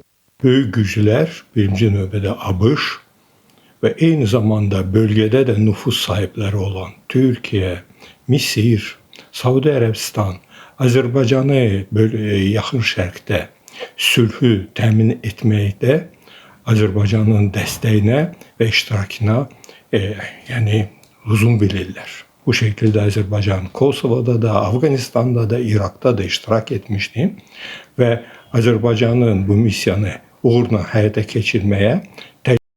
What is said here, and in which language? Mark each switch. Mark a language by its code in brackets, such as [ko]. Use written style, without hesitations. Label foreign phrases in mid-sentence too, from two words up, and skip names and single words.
[az] Böyük güclər, birinci növbədə ABŞ və eyni zamanda bölgədə də nüfuz sahibləri olan Türkiyə, Misir, Saudi Ərəbistan, Azərbaycanı yaxın şərqdə sülhü təmin etməkdə Azərbaycanın dəstəyinə və iştirakına lüzum bilirlər. [tr] Bu şekilde Azerbaycan Kosova'da da, Afganistan'da da, Irak'ta da iştirak etmişti ve Azerbaycan'ın bu misyonu uğurla hayata geçirmeye